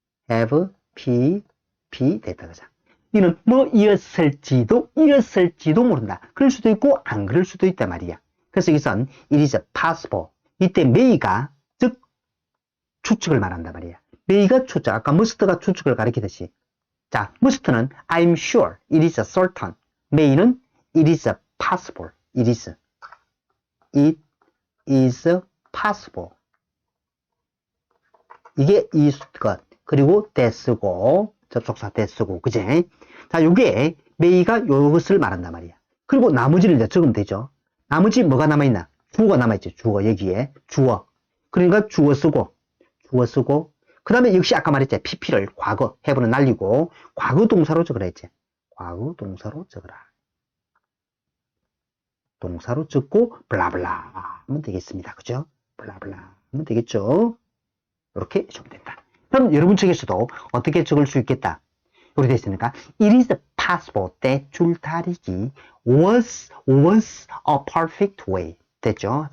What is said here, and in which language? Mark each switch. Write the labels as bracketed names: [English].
[Korean] have pp 됐다 그죠? 이는 뭐이었을지도 모른다. 그럴 수도 있고 안 그럴 수도 있단 말이야. 그래서 여기선 [English] it is possible [Korean] 이때 may가 즉 추측을 말한단 말이야. may가 추측 아까 must가 추측을 가리키듯이 자 must는 [English] I'm sure it is certain [Korean] may는 [English] it is possible it is possible [Korean] 이게 이것 그리고 that쓰고 접속사 that쓰고 그제? 자 요게 may가 요것을 말한단 말이야. 그리고 나머지를 이제 적으면 되죠. 나머지 뭐가 남아있나? 주어가 남아있지. 주어 여기에 주어 그러니까 주어 쓰고 그 다음에 역시 아까 말했지. pp를 과거 have는 날리고 과거 동사로 적으라 했지. 과거 동사로 적어라. 동사로 적고 블라블라 하면 되겠습니다. 그죠? 블라블라 하면 되겠죠? 이렇게 적용된다. 그럼 여러분 측에서도 어떻게 적을 수 있겠다? 이렇게 됐으니까 [English] it is possible that 줄다리기 was a perfect way [Korean] 됐죠?